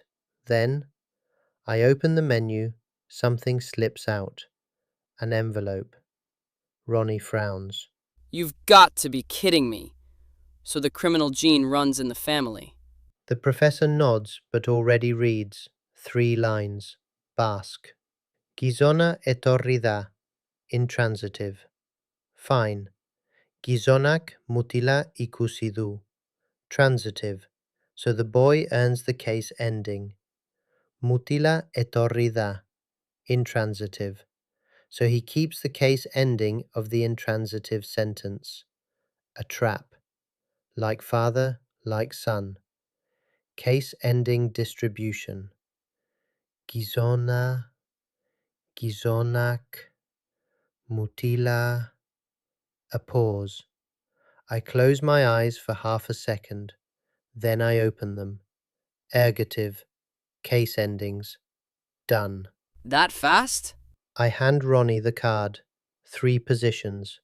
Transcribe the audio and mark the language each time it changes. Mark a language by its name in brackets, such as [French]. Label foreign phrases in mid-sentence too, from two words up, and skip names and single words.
[English] Then, I open the menu, something slips out. An envelope. Ronny frowns. You've got to be kidding me. So the criminal gene runs in the family. The professor nods but already reads 3 lines. [Basque] Basque. Gizona etorri da. [English] Intransitive. Fine. [Basque] Gizonak mutila ikusi du. [English] Transitive. So the boy earns the case ending. [Basque] Mutila etorri da. [English] Intransitive. So he keeps the case ending of the intransitive sentence. A trap. Like father, like son. Case ending distribution. [Basque] Gizona, gizonak, mutila. [English] A pause. I close my eyes for half a second. Then I open them. Ergative. Case endings. Done. That fast? I hand Ronny the card. 3 positions.